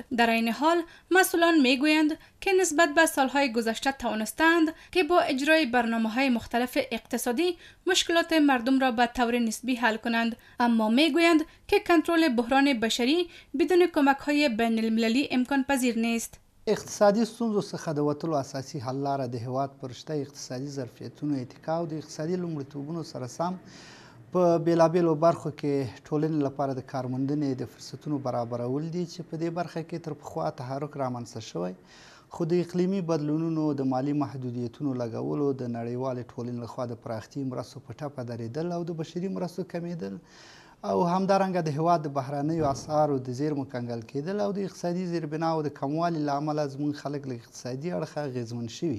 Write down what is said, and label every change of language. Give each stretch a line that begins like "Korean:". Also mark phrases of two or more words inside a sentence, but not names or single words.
Persian: در این حال مسئولان می گویند که نسبت به سالهای گذشته توانستند که با اجرای برنامه‌های مختلف اقتصادی مشکلات مردم را به طور نسبی حل کنند، اما می گویند که کنترل بحران بشری بدون کمک‌های بین المللی امکان پذیر نیست.
Pashto: اقتصادي ستونزو څخه د وتلو اساسي حل لاره د هیواد پر شته اقتصادي ظرفیتونو اتکا او د اقتصادي لومړیتوبونو سره سم په بیلابیلو برخو کې ټولنې لپاره د کارموندنې د فرصتونو برابرول دي چې په دې برخه کې تر پخوا تحرک رامنځته شوی، خو د اقلیمي بدلونونو د مالی محدودیتونو لګولو د نړیوالې ټولنې لخوا د پراختي مرستو په ټپه درېدل او د بشري مرستو کمیدل او همدارنګه د هیواد د بهرنیو اسعارو د زیرمو کنګل کېدل او د اقتصادي زیربناو د کموالي له امله زموږ خلک له اقتصادي اړخه اغېزمن شوي.